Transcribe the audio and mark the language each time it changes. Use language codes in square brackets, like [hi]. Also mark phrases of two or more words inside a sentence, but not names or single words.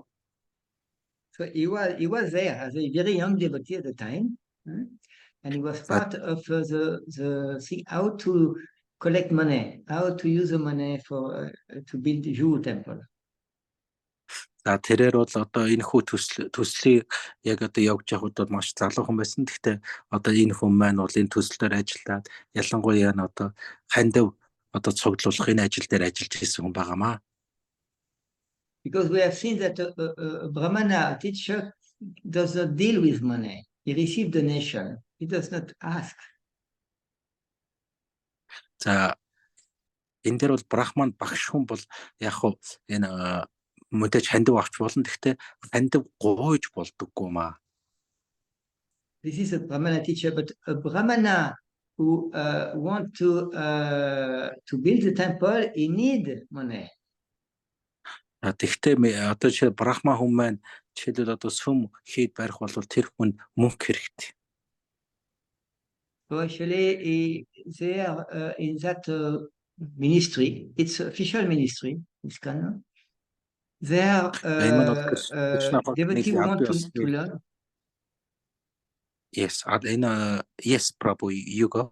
[en] So he was there as a very young devotee at the time, and he was part of the thing how to collect money, how to use the money for to build the Jew temple. [mn] За тэрээр бол одоо энэ хүү төслийг яг одоо явж явахд бол маш залуухан байсан. Гэхдээ одоо энэ хүн маань бол энэ төсөл дээр ажиллаад ялангуяа нь одоо хандив одоо цуглуулахын ажил дээр ажиллаж ирсэн хүн байгаамаа. [en] Because we have seen that a Brahmana, a teacher, does not deal with money. He receives donation. He does not ask. [mn] За энэ дээр бол брахман багш хүн бол яг хуу энэ мэдээж хандив авч болно. Гэхдээ хандив гуйж болдоггүй маа. [en] This is a Brahmana teacher, but a Brahmana who want to build the temple, he need money. [mn] Тэгтээ одоо чи брахма хүн маань жишээлбэл одоо сүм хийд барих бол тэр хүн мөнгө хэрэгтэй. [en] So actually, they are in that ministry. It's official ministry. ISKCON. They are devotees who want to learn. Yes, yes, Prabhu, you go.